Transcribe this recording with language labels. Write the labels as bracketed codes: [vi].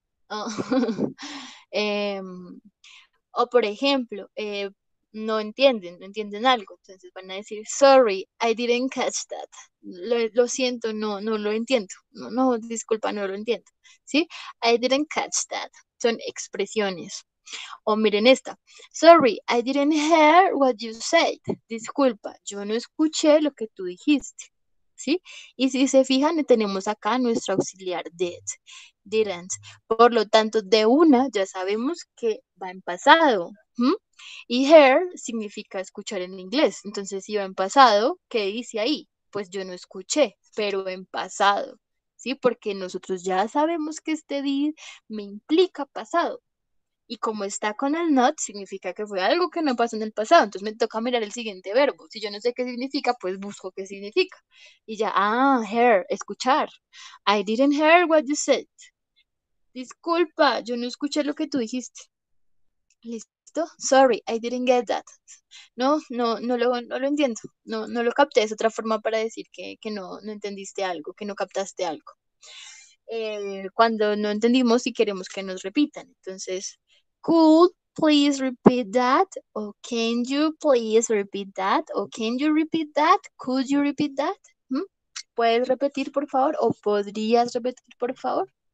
[es] Oh, em, o por ejemplo, no entienden algo, entonces van a decir, [en] sorry, I didn't catch that. [es] Lo siento, no lo entiendo. No, disculpa, no lo entiendo. ¿Sí? [en] I didn't catch that. [es] Son expresiones. O miren esta. [en] Sorry, I didn't hear what you said. [es] Disculpa, yo no escuché lo que tú dijiste. ¿Sí? Y si se fijan, tenemos acá nuestro auxiliar didn't. Por lo tanto, de una ya sabemos que va en pasado. ¿M? Y hear significa escuchar en inglés. Entonces, si va en pasado, ¿qué dice ahí? Pues yo no escuché, pero en pasado. ¿Sí? Porque nosotros ya sabemos que este did me implica pasado. Y como está con el not, significa que fue algo que no pasó en el pasado. Entonces me toca mirar el siguiente verbo. Si yo no sé qué significa, pues busco qué significa. Y ya, hear, escuchar. [en] I didn't hear what you said. [es] Disculpa, yo no escuché lo que tú dijiste. ¿Listo? [en] Sorry, I didn't get that. [es] No lo entiendo. No lo capté. Es otra forma para decir que no entendiste algo, que no captaste algo. Cuando no entendimos y queremos que nos repitan. Entonces, [en] could please repeat that? O can you please repeat that? O can you repeat that? Could you repeat that? ¿Mm? [es] ¿Puedes repetir, por favor? ¿O podrías repetir, por favor?